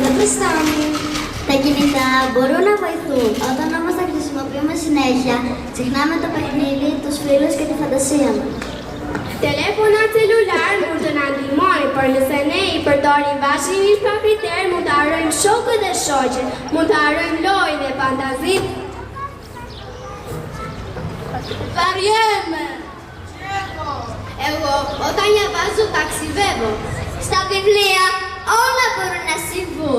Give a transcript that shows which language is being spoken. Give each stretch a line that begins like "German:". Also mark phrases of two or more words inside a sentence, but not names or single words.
Greek: Pakistani. Τα κινητά μπορούν να βοηθούν όταν όμως τα χρησιμοποιούμε συνέχεια, ξεχνάμε το παιχνίδι, τους φίλους και τη φαντασία μας.
Albanian: Telefona celular mund të na ndihmojnë, por nëse ne I përdorim vazhdimisht pa kriter, mund të harrojmë shokët dhe shoqet, mund të harrojmë lojën dhe fantazitë.
Greek: Varieme! Εγώ όταν διαβάζω ταξιδεύω. Στα βιβλία όλα μπορούν να συμβούν.